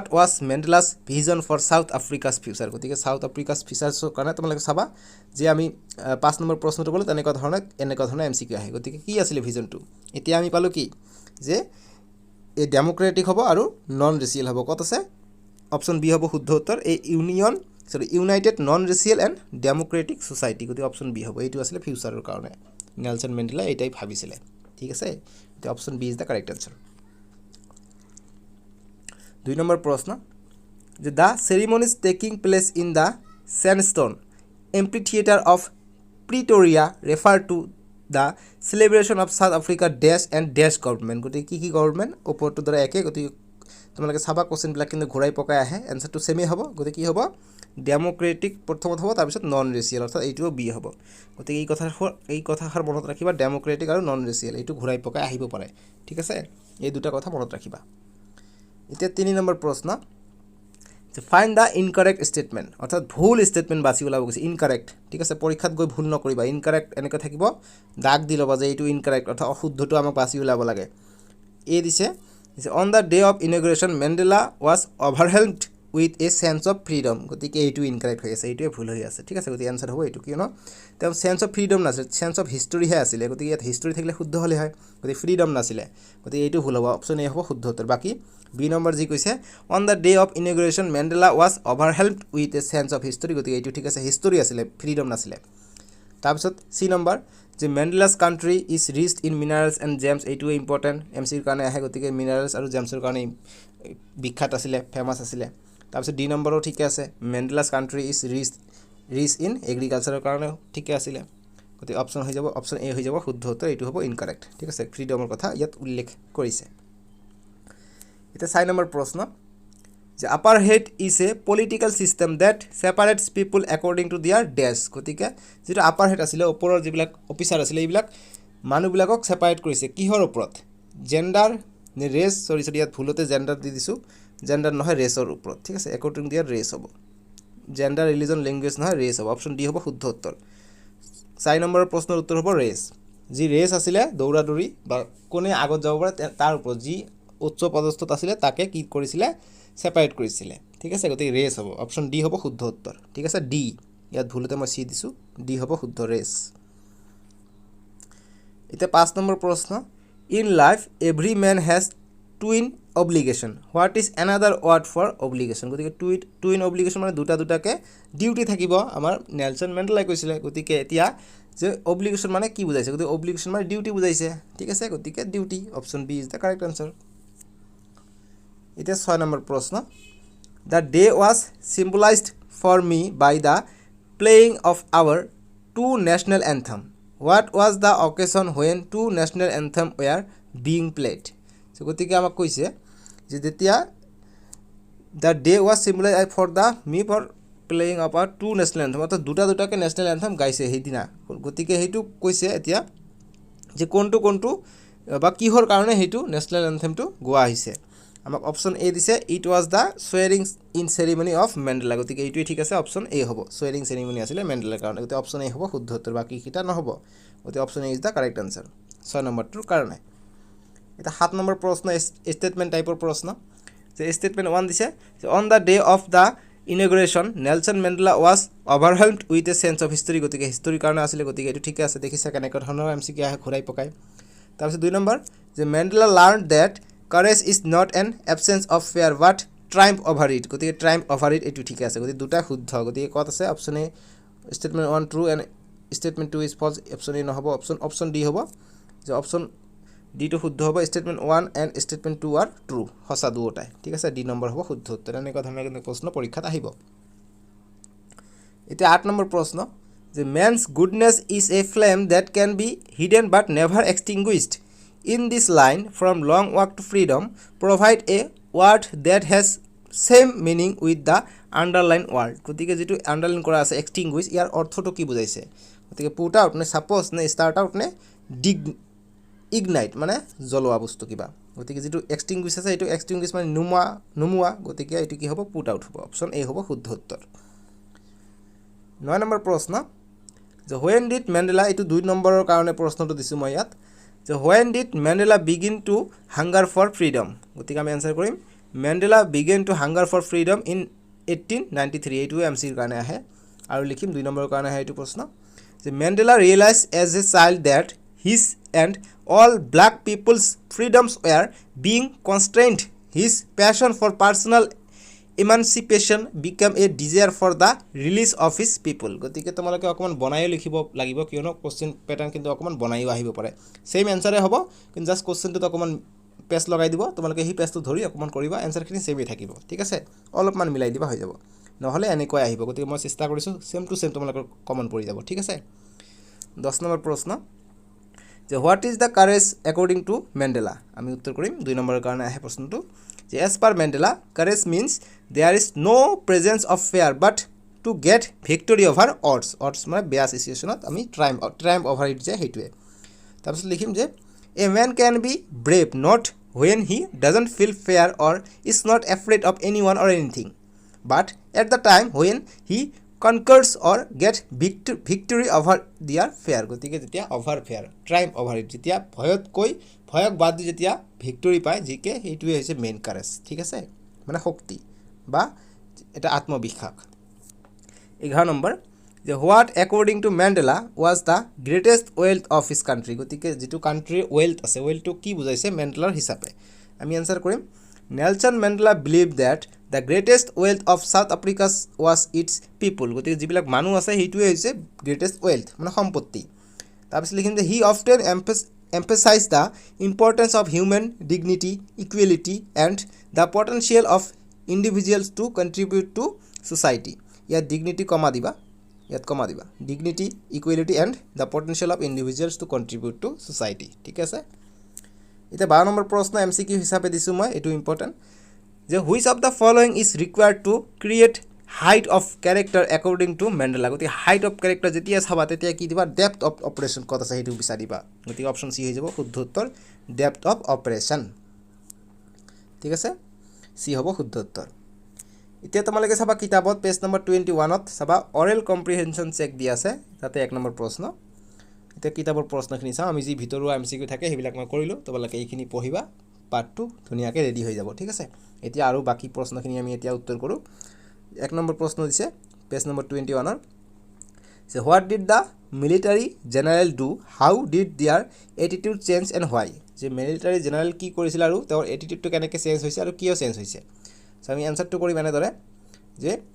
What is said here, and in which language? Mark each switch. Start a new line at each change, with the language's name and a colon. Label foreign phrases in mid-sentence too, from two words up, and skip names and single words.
English: was Mandela's vision for South Africa's future
Assamese: গতিকে সাউথ আফ্ৰিকাস ফিউচাৰৰ কাৰণে তোমালোকে চাবা যে আমি 5 নম্বৰ প্ৰশ্নটো বলে তেনেকুৱা ধৰণৰ এমসিকিউ আহে গতিকে কি আছিল ভিজনটো এতিয়া আমি পালো কি যে
English: a democratic
Assamese: হ'ব আৰু
English: non racial
Assamese: হ'ব কত আছে অপচন বি হ'ব শুদ্ধ উত্তৰ
English: a united non racial and democratic society
Assamese: গতিকে অপচন বি হ'ব এইটো আছিল ফিউচাৰৰ কাৰণে নেলসন মেন্ডেলা এটাই ভাবিছিলে ঠিক আছে এতিয়া
English: option B is the correct answer 2 number
Assamese: প্রশ্ন যে
English: the ceremonies taking place in the sandstone amphitheater of Pretoria refer to the celebration of South Africa dash and dash government
Assamese: গতি কি গভর্নমেন্ট ওপৰটো ধৰা একে গতি তোমালোকে সাবা কোশ্চেন বিলাক কিন্তু ঘুৰাই পকাই আহে আনসারটো সেমে হ'ব গতি কি হ'ব ডেমোক্ৰেটিক প্ৰথমত হ'ব তাৰপিছত
English: non racial
Assamese: অৰ্থাৎ এইটো বি হ'ব গতি এই কথাৰ মনত ৰাখিবা ডেমোক্ৰেটিক আৰু
English: non racial
Assamese: এইটো ঘুৰাই পকাই আহিব পাৰে ঠিক আছে এই দুটা কথা মনত ৰাখিবা এতিয়া 3 নম্বৰ প্ৰশ্ন যে
English: find the incorrect statement
Assamese: অর্থাৎ ভুল স্টেটমেন্ট বাছি ওলাব গৈছে ইনকারেক্ট ঠিক আছে পৰীক্ষাত গৈ ভুল নকৰিবা ইনকারেক্ট এনেকৈ থাকিব দাগ দি লবা যে এইটো ইনকারেক্ট অর্থাৎ অশুদ্ধটো আমাক বাছি ওলাব লাগে এ দিছে
English: on the day of inauguration Mandela was overwhelmed with a sense of freedom
Assamese: গতিকে এইটো ইনকাৰেক্ট হৈ আছে এইটোৱে ভুল হৈ আছে ঠিক আছে গতিকে এনসাৰ হ'ব এইটো কিয়নো তেওঁ
English: sense of freedom
Assamese: নাছিল
English: sense of history
Assamese: আছিলে গতিকে ইয়াত হিষ্টৰী থাকিলে শুদ্ধ হ'লে হয় গতিকে ফ্রিডম নাছিলে গতিকে এইটো ভুল হ'ব অপচন এ হ'ব শুদ্ধ উত্তৰ বাকি বি নম্বৰ যি কৈছে
English: on the day of inauguration Mandela was overwhelmed with a sense of history
Assamese: গতিকে এইটো ঠিক আছে হিষ্টৰী আছিলে ফ্রিডম নাছিলে তাৰপিছত সি নম্বৰ যে
English: Mandela's country is rich in minerals and gems
Assamese: এইটোৱে ইম্পৰ্টেণ্ট এম চিৰ কাৰণে আহে গতিকে মিনাৰেলছ আৰু জেমছৰ কাৰণে বিখ্যাত আছিলে ফেমাছ আছিলে তাৰপিছত ডি নম্বৰো ঠিকে আছে
English: Mandela's country is rich in agriculture
Assamese: কাৰণেও ঠিকে আছিলে গতিকে অপশ্যন হৈ যাব অপশ্যন এ হৈ যাব শুদ্ধ উত্তৰ এইটো হ'ব ইনকাৰেক্ট ঠিক আছে ফ্ৰীডমৰ কথা ইয়াত উল্লেখ কৰিছে এতিয়া 4 নম্বৰ প্ৰশ্ন যে
English: apartheid is a political system that separates people according to their deaths
Assamese: গতিকে যেটা apartheid আছিল ওপৰৰ যিবিলাক অফিচাৰ আছিল এইবিলাক মানুহবিলাকক সেপাৰেট কৰিছে কিহৰ ওপৰত জেন্ডাৰ নে ৰেস সৰি ইয়াত ভুলতে জেন্ডাৰ দি দিছো জেন্ডাৰ নহয় ৰেসৰ ওপৰত ঠিক আছে
English: according to their race
Assamese: হ'ব
English: gender religion language
Assamese: নহয় ৰেস হ'ব অপচন ডি হ'ব শুদ্ধ উত্তৰ 4 নম্বৰৰ প্ৰশ্নৰ উত্তৰ হ'ব ৰেস যি ৰেস আছিল দৌৰাদৌৰি বা কোনে আগত যাব পাৰে তাৰ ওপৰত যি উচ্চ পদস্থত আছিল তাকে কি কৰিছিল সেপাৰেট কৰিছিল ঠিক আছে গতি ৰেস হ'ব অপচন ডি হ'ব শুদ্ধ উত্তৰ ঠিক আছে ডি ইয়াত ভুলতে মই সি দিছো ডি হ'ব শুদ্ধ ৰেস এতিয়া 5 নম্বৰ প্ৰশ্ন
English: in life every man has twin obligation what is another word for obligation
Assamese: গতিকে
English: twin obligation
Assamese: মানে দুটাকে ডিউটি থাকিব আমাৰ নেলসন মেণ্ডেলাই কৈছিল গতিকে এতিয়া যে অব্লিগেশন মানে কি বুজাইছে গতিকে অব্লিগেশন মানে ডিউটি বুজাইছে ঠিক আছে গতিকে ডিউটি
English: option B is the correct answer
Assamese: এটা 6 নম্বৰ প্ৰশ্ন
English: the day was symbolized for me by the playing of our two national anthem what was the occasion when two national anthem were being played so
Assamese: গতিকে আমাক কৈছে যে যেতিয়া
English: the day was symbolized for playing of our two national anthem
Assamese: অর্থাৎ দুটাকে
English: national anthem
Assamese: গাইছে সেইদিনা গতিকে হেতু কৈছে এতিয়া যে কোনটো বা কিহৰ কাৰণে হেতু
English: national anthem
Assamese: গোৱা হৈছে আমাক অপচন এ দিছে
English: it was the swearing in ceremony of Mandela
Assamese: গতিকে এইটোই ঠিক আছে অপচন এ হ'ব
English: swearing ceremony
Assamese: আছিল মেণ্ডেলাৰ কাৰণে গতিকে অপচন এ হ'ব শুদ্ধ উত্তৰ বাকি কিটা নহব গতিকে
English: option A is the correct answer
Assamese: 6 নম্বৰটোৰ কাৰণে এটা 7 নম্বৰ প্ৰশ্ন স্টেটমেন্ট টাইপৰ প্ৰশ্ন যে স্টেটমেন্ট 1 দিছে
English: on the day of the inauguration Nelson Mandela was overwhelmed with a sense of history
Assamese: গতিকে হিষ্টৰীৰ কাৰণে আছিল গতিকে এইটো ঠিক আছে দেখিছে কেনেকৈ ধৰণৰ এমসিকিউ আহে ঘূৰাই পকাই তাৰপিছত 2 নম্বৰ যে
English: Mandela learned that courage is not an absence of fear but triumph over it
Assamese: গতিকে
English: triumph over it
Assamese: এটো ঠিক আছে গতিকে দুটা শুদ্ধ গতিকে কত আছে অপচন এ
English: statement 1 true and statement 2 is false
Assamese: অপচন এ নহব অপচন ডি হ'ব যে অপচন ডি টো শুদ্ধ হ'ব
English: statement 1 and statement 2 are true
Assamese: হসা দুটাই ঠিক আছে ডি নম্বৰ হ'ব শুদ্ধ উত্তৰ এনেকুৱা ধৰণৰ কিন্তু প্ৰশ্ন পৰীক্ষাত আহিব এতিয়া 8 নম্বৰ প্ৰশ্ন যে
English: man's goodness is a flame that can be hidden but never extinguished in this line from long walk to freedom provide a word that has same meaning with the underline word
Assamese: গতিকে যেটো আন্ডারলাইন কৰা আছে এক্সটিংগুইশ ইয়াৰ অৰ্থটো কি বুজাইছে গতিকে
English: put out
Assamese: নে সাপোজ নে
English: start out
Assamese: নে ইগনাইট মানে জ্বলোৱা বস্তু কিবা গতিকে যেটো এক্সটিংগুইশ আছে এটো এক্সটিংগুইশ মানে নুমুৱা গতিকে এটো কি হ'ব
English: put out
Assamese: হ'ব অপচন এ হ'ব শুদ্ধ উত্তৰ 9 নম্বৰ প্ৰশ্ন যে
English: when did Mandela
Assamese: এটো 2 নম্বৰৰ কাৰণে প্ৰশ্নটো দিছো মই ইয়াত
English: So when did Mandela begin to hunger for freedom?
Assamese: গতিকে আমি আনসার কৰিম
English: Mandela began to hunger for freedom in 1893
Assamese: এইটো এমসিৰ কাৰণে আহে আৰু লিখিম 2 নম্বৰৰ কাৰণে আহে এইটো প্ৰশ্ন যে
English: Mandela realized as a child that his and all black people's freedoms were being constrained his passion for personal emancipation became a desire for the release of his
Assamese: people গতিকে তোমালোকে অকমান বনাইও লিখিব লাগিব কিয়নো
English: question pattern
Assamese: কিন্তু অকমান বনাইও আহিব পাৰে সেম আনসাৰে হ'ব কিন্তু জাস্ট কোশ্চেনটো অকমান পেজ লগাই দিব তোমালোকে এই পেজটো ধৰি অকমান কৰিবা আনসাৰখিনি সেমই থাকিব ঠিক আছে অলপমান মিলাই দিবা হৈ যাব নহলে এনেকৈ আহিব গতিকে মই চেষ্টা কৰিছো
English: same to same
Assamese: তোমালোকৰ কমন পৰি যাব ঠিক আছে 10 নম্বৰ প্ৰশ্ন যে
English: what is the courage according to Mandela
Assamese: আমি উত্তৰ কৰিম 2 নম্বৰৰ কাৰণে আহে প্ৰশ্নটো যে
English: as per Mandela courage means there is no presence of fear but to get victory over odds
Assamese: মানে বেয়া সিচুয়েশনত আমি
English: triumph over it
Assamese: যে হেতুৱে তাৰপিছত লিখিম যে
English: a man can be brave not when he doesn't feel fear or is not afraid of anyone or anything but at the time when he conquers or get victory over their fear
Assamese: গতিকে যেতিয়া
English: over fear triumph over it
Assamese: যেতিয়া ভয়ক বাদ দি যেতিয়া ভিক্টৰি পায় জিকে এইটোৱে হৈছে মেইন কাৰেজ ঠিক আছে মানে শক্তি বা এটা আত্মবিশ্বাস 11 নম্বৰ যে
English: what according to Mandela was the greatest wealth of his country
Assamese: গতিকে যিটো কাণ্ট্ৰিৰ ৱেল্থ আছে ৱেল্থটো কি বুজাইছে মেণ্ডেলাৰ হিচাপে আমি আনসাৰ কৰিম
English: Nelson Mandela believe that the greatest wealth of South Africa's was its people
Assamese: গতিকে যিবিলাক মানুহ আছে সেইটোৱে হৈছে গ্ৰেটেষ্ট ৱেল্থ মানে সম্পত্তি তাৰপিছত লিখিম যে
English: he often emphasize the importance of human dignity, equality, and the potential of individuals to contribute to society. Yet dignity comma diba. Dignity, equality, and the potential of individuals to contribute to society.
Assamese: ঠিক আছে এটা 12 নম্বৰ প্ৰশ্ন MCQ হিচাপে দিছো মই এটো ইম্পৰ্টেন্ট যে
English: which of the following is required to create height of character according to Mandela
Assamese: গতি
English: height of character
Assamese: যেতিয়া চাবা তেতিয়া কি দিবা
English: depth of
Assamese: operation কত আছে হেতু বিচাৰিবা গতি অপচন সি হৈ যাব শুদ্ধ উত্তৰ
English: depth of operation
Assamese: ঠিক আছে সি হ'ব শুদ্ধ উত্তৰ এতিয়া তোমালোকে চাবা কিতাপত পেজ নম্বৰ 21 ত চাবা
English: oral comprehension check
Assamese: দি আছে তাতে এক নম্বৰ প্ৰশ্ন এতিয়া কিতাপৰ প্ৰশ্নখিনি চাও আমি যি ভিতৰুৱা MCQ থাকে হেবিলাক মই কৰিলো তোমালোকে এইখিনি পঢ়িবা পাৰ্ট 2 ধুনিয়াকে ৰেডি হৈ যাব ঠিক আছে এতিয়া আৰু বাকি প্ৰশ্নখিনি আমি এতিয়া উত্তৰ কৰো এক নম্বৰ প্ৰশ্ন দিছে পেজ নম্বৰ 21 ৰ
English: so what did the military general do how did their attitude change and why
Assamese: যে
English: military general
Assamese: কি কৰিছিল আৰু তেওঁৰ এটিটিউডটো কেনেকৈ চেঞ্জ হৈছে আৰু কিয় চেঞ্জ হৈছে সো আমি আনসাৰটো কৰি মানে ধৰে যে